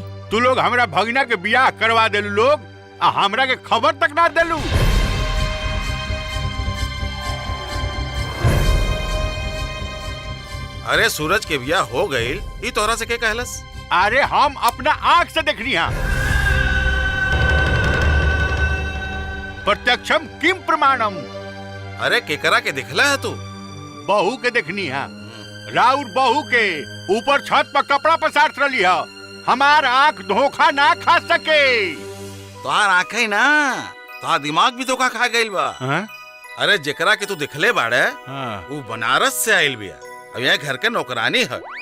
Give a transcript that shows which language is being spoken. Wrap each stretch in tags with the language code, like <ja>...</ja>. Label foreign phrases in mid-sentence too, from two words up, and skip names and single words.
<bho>तू लोग हमरा भगिना के बियाह करवा देलू लोग, आ हमरा के खबर तक ना देलू। अरे सूरज के बियाह हो गईल, ई तोहरा से के कहलस? अरे हम अपना आंख से देखनी है।</bho> <sa>प्रत्यक्षम किम प्रमाणम।</sa> <bho>अरे केकरा के दिखला है तू? बहू के देखनी है, राउर बहू के ऊपर छत पर कपड़ा पसार रही है। हमार आंख धोखा ना खा सके। तोहार आंखें ना, तोहार दिमाग भी धोखा खा गईल बा। अरे जेकरा के तू दिखले बाड़े वो बनारस से आइल बिया, अब यहाँ घर के नौकरानी है।</bho>